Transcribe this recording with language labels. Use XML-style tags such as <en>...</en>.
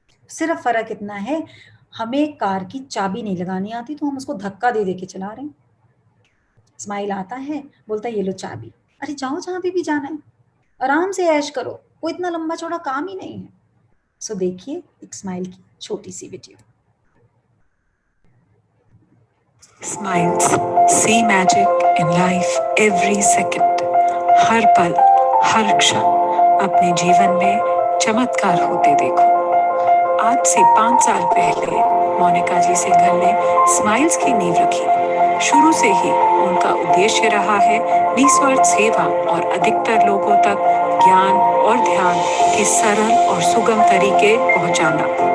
<hi>सिर्फ फर्क इतना है, हमें कार की चाबी नहीं लगानी आती तो हम उसको धक्का दे दे के चला रहे हैं. स्माइल आता है, बोलता है ये लो चाबी, अरे जाओ जहां भी जाना है, आराम से ऐश करो, कोई इतना लंबा चौड़ा काम ही नहीं है. सो देखिए एक स्माइल की छोटी सी video.</hi> <en>Smiles, see magic in life every second.</en> <hi>हर पल, हर क्षण अपने जीवन में चमत्कार होते देखो. आज से 5 साल पहले मोनिका जी सिंघल ने स्माइल्स की नींव रखी. शुरू से ही उनका उद्देश्य रहा है निस्वार्थ सेवा और अधिकतर लोगों तक ज्ञान और ध्यान के सरल और सुगम तरीके पहुंचाना.</hi>